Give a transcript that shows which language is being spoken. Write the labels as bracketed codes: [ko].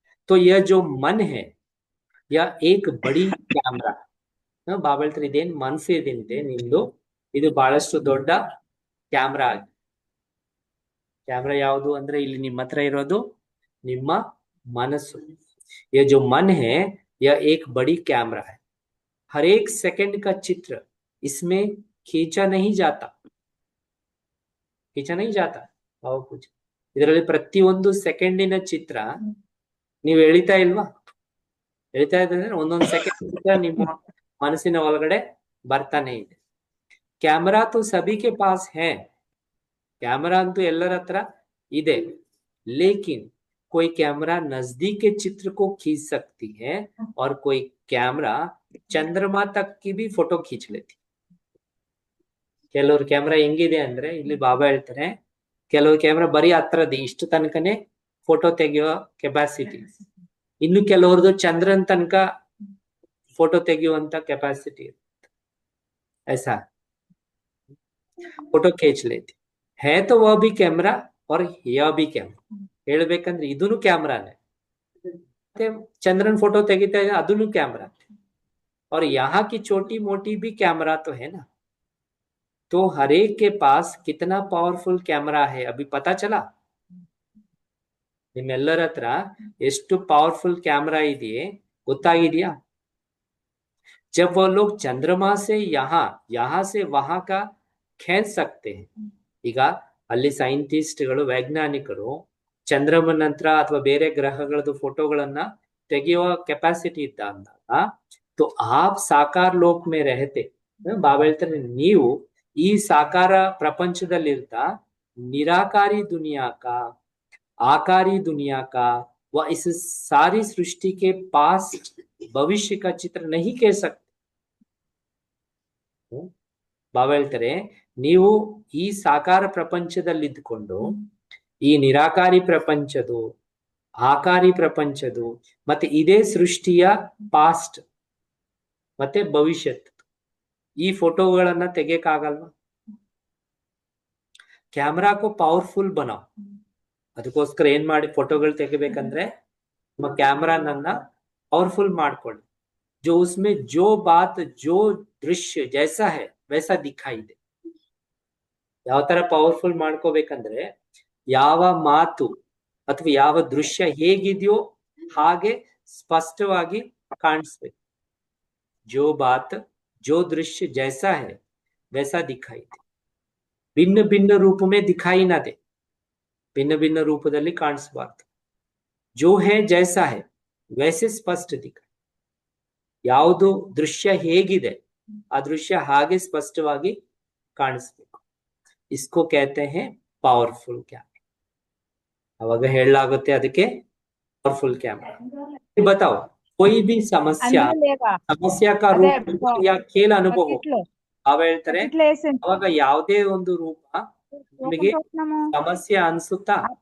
[hi] तो यह जो मन है यह एक बड़ी कैमरा [kn] ಬಾಬಾ ಹೇಳ್ತಾರೆ ಇದೇನ್ ಮನಸ್ಸು ಇದೆ ನಿಮ್ದು ಇದು ಬಹಳಷ್ಟು ದೊಡ್ಡ ಕ್ಯಾಮ್ರಾ ಆಗಿದೆ ಕ್ಯಾಮ್ರಾ ಯಾವುದು ಅಂದ್ರೆ ಇಲ್ಲಿ ನಿಮ್ಮ ಹತ್ರ ಇರೋದು ನಿಮ್ಮ ಮನಸ್ಸು [hi] ये जो मन है यह एक बड़ी कैमरा है हर एक सेकंड का चित्र इसमें खींचा नहीं जाता [kn] कुछ ಇದರಲ್ಲಿ ಪ್ರತಿಯೊಂದು ಸೆಕೆಂಡಿನ ಚಿತ್ರ ನೀವು ಎಳಿತಾ ಇಲ್ವಾ ಎಳಿತಾ ಇದ್ರೆ ಒಂದೊಂದು ಸೆಕೆಂಡ್ ಚಿತ್ರ ನಿಮ್ಮ ಮನಸ್ಸಿನ ಒಳಗಡೆ ಬರ್ತಾನೆ ಇದೆ. [hi] कैमरा तो सभी के पास है, कैमरा [kn] ಅಂತೂ ಎಲ್ಲರ ಹತ್ರ ಇದೆ, [hi] लेकिन कोई कैमरा नजदीक के चित्र को खींच सकती है और कोई कैमरा चंद्रमा तक की भी फोटो खींच लेती. [kn] ಕೆಲವರು ಕ್ಯಾಮ್ರಾ ಹೆಂಗಿದೆ ಅಂದ್ರೆ, ಇಲ್ಲಿ ಬಾಬಾ ಹೇಳ್ತಾರೆ, ಕೆಲವು ಕ್ಯಾಮ್ರಾ ಬರೀ ಹತ್ರದಿ ಇಷ್ಟು ತನಕನೇ ಫೋಟೋ ತೆಗೆಯುವ ಕೆಪಾಸಿಟಿ, ಇನ್ನು ಕೆಲವ್ರದ್ದು ಚಂದ್ರನ್ ತನಕ फोटो ತೆಗೆಯುವಂತ ಕೆಪಾಸಿಟಿ [hi] ऐसा फोटो खींच लेती है. तो वह भी कैमरा और यह भी कैमरा. [kn] ಹೇಳ್ಬೇಕಂದ್ರೆ ಇದೂನು ಕ್ಯಾಮ್ರಾನೇ, ಮತ್ತೆ ಚಂದ್ರನ್ फोटो ತೆಗಿತಾ ಇದೆ ಅದೂನು ಕ್ಯಾಮ್ರಾ, [hi] और यहाँ की छोटी मोटी भी कैमरा तो है ना. तो हर एक के पास कितना पावरफुल कैमरा है अभी पता चला. [kn] ನಿಮ್ಮೆಲ್ಲರ ಹತ್ರ ಎಷ್ಟು ಪವರ್ಫುಲ್ ಕ್ಯಾಮ್ರಾ ಇದೆಯೇ ಗೊತ್ತಾಗಿದೆಯಾ. [hi] जब वो लोग चंद्रमा से यहाँ से वहां का खींच सकते हैं. [kn] ಈಗ ಅಲ್ಲಿ ಸೈಂಟಿಸ್ಟ್ಗಳು ವೈಜ್ಞಾನಿಕರು ಚಂದ್ರಮನ ನಂತರ ಅಥವಾ ಬೇರೆ ಗ್ರಹಗಳದ್ದು ಫೋಟೋಗಳನ್ನ ತೆಗೆಯುವ ಕೆಪಾಸಿಟಿ ಇದ್ದ ಅಂದಾಗ, [hi] तो आप साकार लोक में रहते, [kn] ಬಾಬಾ ಹೇಳ್ತಾರೆ ನೀವು ಈ ಸಾಕಾರ ಪ್ರಪಂಚದಲ್ಲಿರ್ತಾ [hi] निराकारी दुनिया का, आकारी दुनिया का व इस सारी सृष्टि के पास भविष्य का चित्र नहीं कह सकते. [kn] ಬಾಬಾ ಹೇಳ್ತಾರೆ ನೀವು ಈ ಸಾಕಾರ ಪ್ರಪಂಚದಲ್ಲಿದ್ದುಕೊಂಡು ಈ ನಿರಾಕಾರಿ ಪ್ರಪಂಚದು, ಆಕಾರಿ ಪ್ರಪಂಚದು ಮತ್ತೆ ಇದೇ ಸೃಷ್ಟಿಯ ಪಾಸ್ಟ್ ಮತ್ತೆ ಭವಿಷ್ಯತ್ ಈ ಫೋಟೋಗಳನ್ನ ತೆಗೆಯಕ್ಕಾಗಲ್ವಾ. [hi] ಕ್ಯಾಮ್ರಾಕೋ ಪವರ್ಫುಲ್ ಬನಾವ್, [kn] ಅದಕ್ಕೋಸ್ಕರ ಏನ್ ಮಾಡಿ ಫೋಟೋಗಳು ತೆಗಿಬೇಕಂದ್ರೆ ನಿಮ್ಮ ಕ್ಯಾಮ್ರಾನನ್ನ ಪವರ್ಫುಲ್ ಮಾಡ್ಕೊಳ್ಳಿ. [hi] जो उसमें जो बात जो दृश्य जैसा है वैसा दिखाई दे. [kn] ಯಾವ ತರ ಪವರ್ಫುಲ್ ಮಾಡ್ಕೋಬೇಕಂದ್ರೆ ಯಾವ ಮಾತು ಅಥವಾ ಯಾವ ದೃಶ್ಯ ಹೇಗಿದೆಯೋ ಹಾಗೆ ಸ್ಪಷ್ಟವಾಗಿ ಕಾಣಿಸ್ಬೇಕು. [hi] जो बात जो दृश्य जैसा है वैसा दिखाई दे. भिन्न भिन्न रूप में दिखाई ना दे, भिन्न भिन्न [kn] ರೂಪದಲ್ಲಿ ಕಾಣಿಸಬಾರದು. [hi] जो है जैसा है वैसे स्पष्ट दिखाई. [kn] ಯಾವುದು ದೃಶ್ಯ ಹೇಗಿದೆ ಆ ದೃಶ್ಯ ಹಾಗೆ ಸ್ಪಷ್ಟವಾಗಿ ಕಾಣಿಸ್ಬೇಕು. [hi] इसको कहते हैं पावरफुल कैमरा. [kn] ಅವಾಗ ಹೇಳಲಾಗುತ್ತೆ ಅದಕ್ಕೆ [hi] पावरफुल कैमरा. बताओ कोई भी [kn] ಸಮಸ್ಯಾ [hi] का रूप या खेल अनुभव [kn] ಅವ ಹೇಳ್ತಾರೆ ಅವಾಗ ಯಾವುದೇ ಒಂದು ರೂಪ ನಿಮಗೆ ಸಮಸ್ಯೆ ಅನ್ಸುತ್ತಾ.